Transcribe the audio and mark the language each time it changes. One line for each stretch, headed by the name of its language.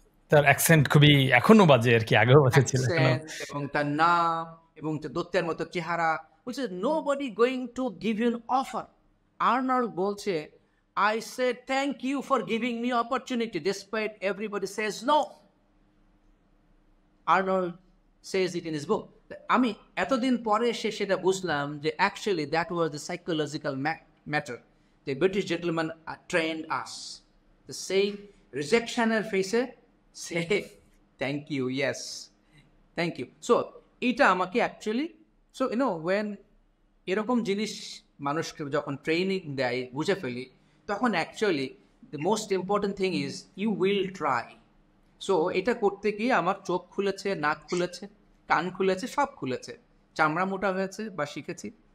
Bangla: তার অ্যাকসেন্ট খুবই এখনো বাজে আর কি, আগেও বাজে ছিল, এবং তার নাম এবং তার দত্তের মতো চেহারা, বলছে
English: Nobody going to give you an offer.
Bangla: Arnold বলছে,
English: I said thank you for giving me opportunity despite everybody says no. Arnold says it in his book.
Bangla: আমি এতদিন পরে সেটা বুঝলাম যে
English: actually that was the psychological matter. The British gentleman trained us. The same rejection face say thank you, yes, thank you. So
Bangla: এটা আমাকে
English: actually, so you know, when
Bangla: এরকম জিনিস মানুষকে যখন ট্রেনিং দেয়, বুঝে ফেলি, তখন
English: Actually the most important thing is you will try.
Bangla: So এটা করতে গিয়ে আমার চোখ খুলেছে, নাক খুলেছে, কান খুলেছে, সব খুলেছে, চামড়া মোটা হয়েছে বা শিখেছি।